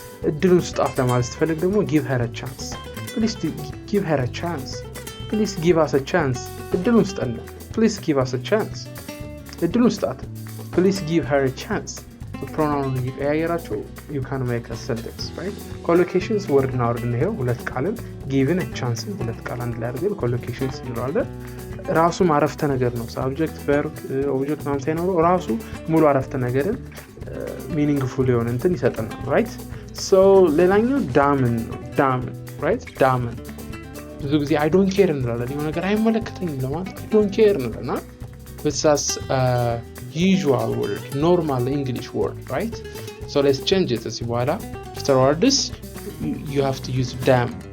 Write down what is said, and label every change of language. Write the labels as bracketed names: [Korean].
[Amharic] እድሉን ስጣት ለማለት ስትፈልግ ደግሞ [English] give her a chance, please give her a chance, please give us a chance። [Amharic] እድሉን ስጠን [English] please give us a chance። [Amharic] እድሉን ስጣት [English] please give her a chance። [Amharic] ፕሮናውን እየቀያየራችሁ [English] you can make a sentence. right? [Amharic] collocations ወርድ እና ወርድ ነው። ሁለት ቃልን given a chance ሁለት ቃል አንድ ላይ አድርገን collocations እንለዋለን። ራሱ አረፍተ ነገር ነው። subject verb object ምናምን ሳይኖረው ራሱ ሙሉ አረፍተ ነገርን meaningful የሆነ እንትን ይሰጠናል። right? [English] so ሌላኛው ዳምን right? [Amharic] ዳምን ብዙ ጊዜ [English] I don't care እንላለን። [Amharic] የሆነ ነገር አይመለከተኝም ለማለት [English] I don't care እንላለን። This is usual word, normal English word, right? So let's change it. [Amharic] እዚህ በኋላ [English] afterwards you have to use damn.